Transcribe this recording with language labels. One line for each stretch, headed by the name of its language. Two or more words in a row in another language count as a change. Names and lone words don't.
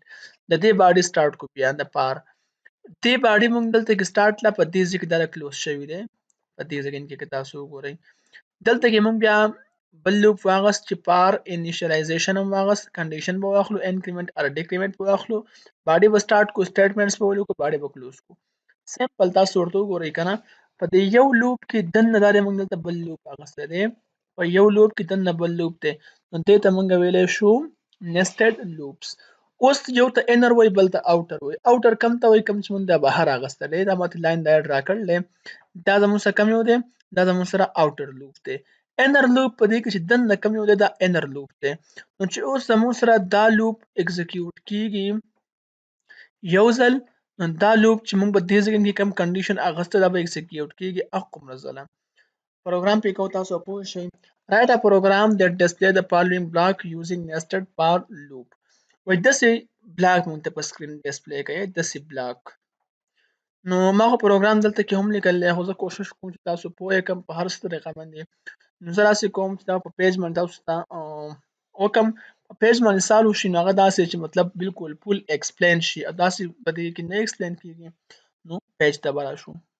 Pashto: د دې
English: body start
Pashto: کو بیا د فار دې باډي موږ دلته کې سټارټ لا په دې ځای کې دا کلوز شوی دی په دې ځای کې که تاسو وګورئ دلته کې موږ بیا بل لوپ واغست چې
English: for initialization
Pashto: هم واغست کنډیشن به واخلو
English: increment or decrement
Pashto: به واخلو باډي به سټارټ کو سټیټمنټس به ولیکو باډي به کلوز کو. سمپل تاسو ورته وګورئ که نه په دې یو لوپ کې دننه دا دی موږ دلته بل لوپ اخیستی دی په یو لوپ کې دننه بل لوپ دی نو دې ته موږ ویلی شو
English: nested loops.
Pashto: اوس یو ته انر وایي بل ته اوټر وایي. اوټر کم ته وایي کم چې موږ د بهر اخیستلی دا ماته لاین دا ډرا کړلی دا زموږ سره کم یو دی دا زموږ سره
English: outer loop
Pashto: دی.
English: inner loop
Pashto: په دې کې چې دننه کم یو دی دا
English: inner loop
Pashto: دی نو چې اوس زموږ سره دا
English: loop execute
Pashto: کیږي یو ځل نو دا لوپ چې موږ په دې ځای کې کوم کنډیشن اخیسته دا به اکزیکیوټ کیږي هغومره ځله. پروګرام پې کوو تاسو پوه شئ.
English: write a program that display the following block using nested for loop.
Pashto: وایي داسې بلاک موږ ته په
English: screen display
Pashto: کوي داسې بلاک. نو ما خو پروګرام دلته کې هم لیکلی خو زه کوشش کوم چې تاسو پوه کړم په هر څه طریقه باندې. نو زه داسې کوم چې دا په پیج باندې تاسو ته وکړم په پیج باندې سال وشي نو هغه داسې چې مطلب بالکل
English: full explain
Pashto: شي او داسې په دې کې نه ایکسپلین کیږي نو پیج ته به راشو.